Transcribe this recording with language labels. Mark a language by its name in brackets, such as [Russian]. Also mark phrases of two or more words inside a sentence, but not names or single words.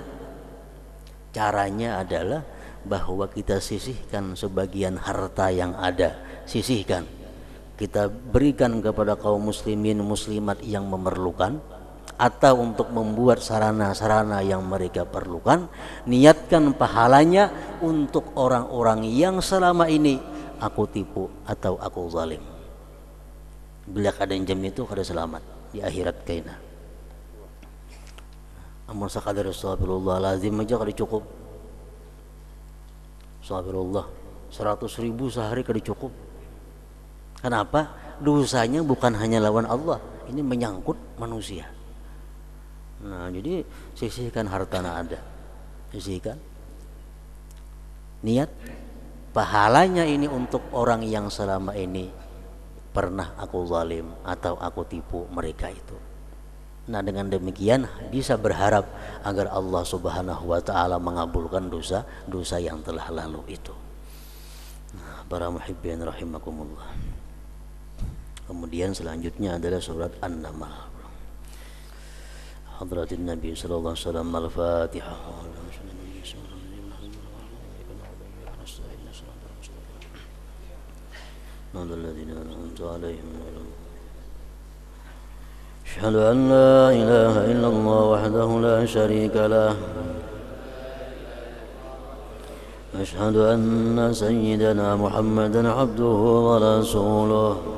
[Indonesian] Caranya adalah bahwa kita sisihkan sebagian harta yang ada, sisihkan, kita berikan kepada kaum muslimin muslimat yang memerlukan, atau untuk membuat sarana-sarana yang mereka perlukan. Niatkan pahalanya untuk orang-orang yang selama ini aku tipu atau aku zalim. [Banjar] Bila kada jam itu kada selamat di akhirat kaina. Amun sakadar astagfirullah lazim aja kada cukup. Astagfirullah 100.000 sehari kada cukup. [Indonesian] Kenapa? Dosanya bukan hanya lawan Allah, ini menyangkut manusia. [Banjar] Nah, jadi sisihkan hartana ada, sisihkan. [Indonesian] Niat pahalanya ini untuk orang yang selama ini pernah aku zalim atau aku tipu mereka itu. Nah, dengan demikian bisa berharap agar [Arabic] Allah Subhanahu wa ta'ala [Indonesian] mengabulkan dosa yang telah lalu itu. Nah, para [Arabic] muhibbin rahimakumullah. [Indonesian] Kemudian selanjutnya adalah surat An-Naml. [Arabic] Hadratin Nabi sallallahu alaihi wasallam, Al-Fatihah. أشهد أن لا إله إلا الله وحده لا شريك له أشهد أن سيدنا محمدا عبده ورسوله